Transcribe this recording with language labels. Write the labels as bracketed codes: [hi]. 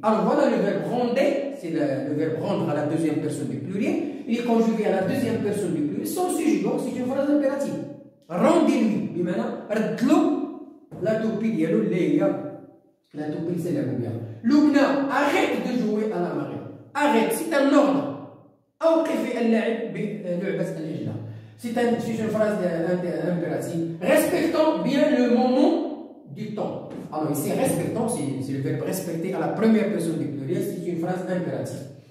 [fr] Alors voilà le verbe rendre, c'est le verbe rendre à la deuxième personne du pluriel. Il est conjugué à la deuxième personne du pluriel sans sujet, donc c'est une phrase impérative. Rendez-lui, [ar] بمعنى ردلو [fr] la toupie [ar] ديالو اللي هي [fr] la toupie c'est la lumière. Lubna, arrête de jouer à la marée. Arrête, c'est un ordre. [ar] أوقف اللاعب بلعبة العجلة. [fr] C'est une phrase impérative. Respectons bien le moment du temps. Alors ici, respectons, c'est le verbe respecter à la première personne du pluriel, c'est une phrase impérative.